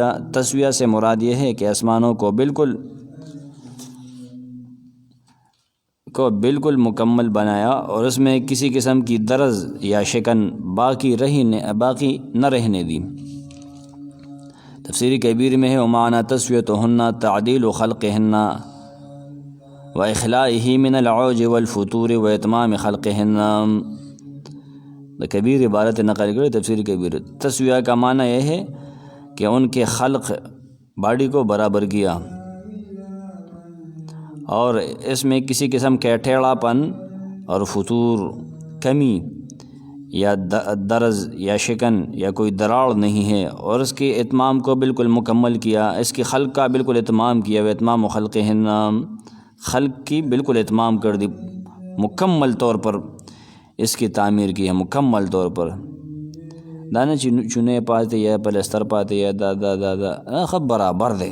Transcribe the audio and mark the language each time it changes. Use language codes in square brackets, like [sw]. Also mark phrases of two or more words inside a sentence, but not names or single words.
[ur] تسویہ سے مراد یہ ہے کہ آسمانوں کو بالکل کو بالکل مکمل بنایا اور اس میں کسی قسم کی درز یا شکن باقی نہ رہنے دی۔ تفسیر کبیر میں ہے [ar] ومعنی تسویتہن تعدیل خلقہن و اخلائی من العوج والفتور و اتمام خلقہن۔ [ur] کبیر عبارت نقل کرے تفسیر کبیر۔ تسویہ کا معنی یہ ہے کہ ان کے خلق باڈی کو برابر کیا اور اس میں کسی قسم کا ٹیڑھا پن اور فتور کمی یا درز یا شکن یا کوئی دراڑ نہیں ہے، اور اس کے اتمام کو بالکل مکمل کیا، اس کی خلق کا بالکل اتمام کیا، وہ [ar] اتمام خلقہن، [ur] خلق کی بالکل اتمام کر دی، مکمل طور پر اس کی تعمیر کی ہے، مکمل طور پر۔ دانا چنے پاتے یا پلستر پاتے یا دا خب برابر دے۔